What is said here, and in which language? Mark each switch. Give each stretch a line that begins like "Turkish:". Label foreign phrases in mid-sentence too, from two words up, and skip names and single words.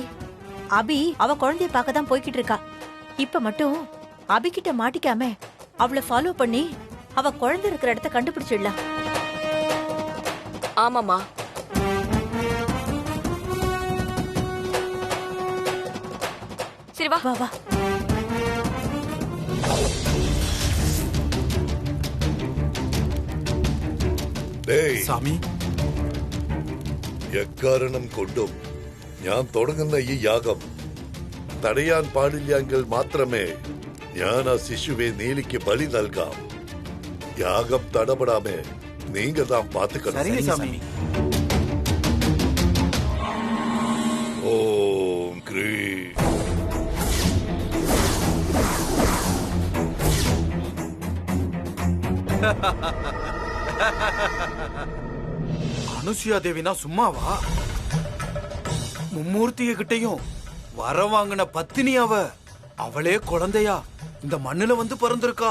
Tamil: அபி அவ குழந்தைய பார்க்க தான் போய்கிட்டு இருக்கா. இப்ப மட்டும் அபி கிட்ட மாட்டிக்காம அவளை ஃபாலோ பண்ணி அவ குழந்தை இருக்கிற இடத்த கண்டுபிடிச்சிடலாம். ஆமாமா. சரி வா. வா வா.
Malayalam: സ്വാമി, എക്കാരണം കൊണ്ടും ഞാൻ തുടങ്ങുന്ന ഈ യാഗം തടയാൻ പാടില്ലെങ്കിൽ മാത്രമേ ഞാൻ ആ ശിശുവെ നീലിക്ക് ബലി നൽകാം.
Tamil: யாகம் தடைபடாமே நீங்க தான் பாத்துக்கணும். சரிங்க சாமி.
Sanskrit: ഓം ക്രീ.
Tamil: அனுசுயா தேவினா சும்மாவா? மும்மூர்த்திக கிட்டையும் வர வாங்கின பத்தினி அவளே குழந்தையா இந்த மண்ணுல வந்து பிறந்திருக்கா.